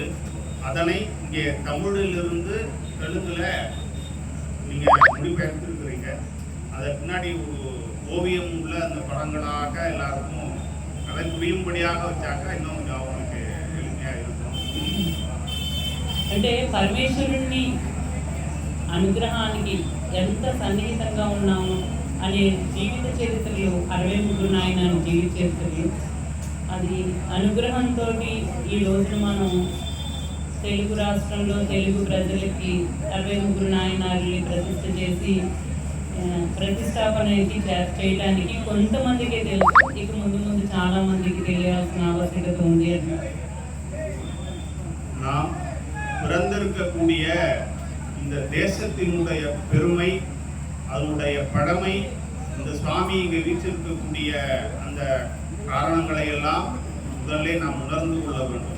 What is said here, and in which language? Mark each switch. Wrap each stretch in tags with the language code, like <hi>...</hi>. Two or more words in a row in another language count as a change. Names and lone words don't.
<ta>அதனை இங்கே தமிழிலிருந்து தெலுங்குல நீங்கள் மொழிபெயர்த்திருக்கிறீங்க. அதை பின்னாடி ஒரு ஓவியம் உள்ள அந்த படங்களாக எல்லாருக்கும் அதை புரியும்படியாக வச்சாக்க இன்னும் கொஞ்சம் அவங்களுக்கு எளிமையாக இருக்கும்.</ta> <te>అంటే పరమేశ్వరుణ్ణి అనుగ్రహానికి ఎంత సన్నిహితంగా ఉన్నాము అనే జీవిత చరిత్రలు 63 నాయనారు జీవిత చరిత్రలు. అది అనుగ్రహంతో ఈ రోజున మనం తెలుగు రాష్ట్రంలో తెలుగు ప్రజలకి 63 నాయనారుని ప్రతిష్ఠ చేసి ప్రతిష్టాపనకి చేయడానికి కొంతమందికే తెలుసు, ఇక ముందు ముందు చాలా మందికి తెలియాల్సిన ఆవశ్యకత ఉంది అన్నారు.</te> <ta>நாம் பிறந்திருக்கக்கூடிய இந்த தேசத்தினுடைய பெருமை, அதனுடைய பழமை, இந்த சுவாமி இங்கே வீச்சிருக்கக்கூடிய அந்த காரணங்களை எல்லாம் முதல்ல நாம் உணர்ந்து கொள்ள வேண்டும்.</ta>